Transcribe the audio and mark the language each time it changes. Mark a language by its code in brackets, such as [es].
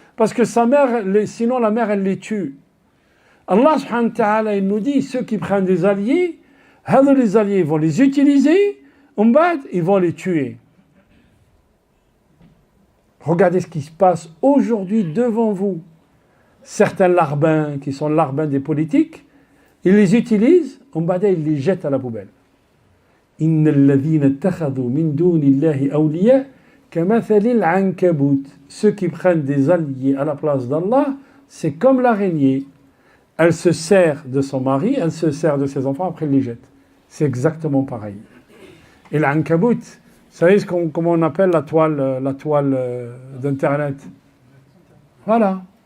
[fr] Parce que sa mère, sinon la mère, elle les tue. Allah subhanahu wa ta'ala, il nous dit, ceux qui prennent des alliés, les alliés vont les utiliser, ils vont les tuer. Regardez ce qui se passe aujourd'hui devant vous. Certains larbins, qui sont larbins des politiques, ils les utilisent, ils les jettent à la poubelle. [ar] إن الذين اتخذوا من دون الله أولياء كمثل العنكبوت. [fr] Ceux qui prennent des alliés à la place d'Allah, c'est comme l'araignée. Elle se sert de son mari, elle se sert de ses enfants, après elle les jette. C'est exactement pareil. Et l'Ankabut, vous savez comment on appelle la toile d'Internet? Voilà.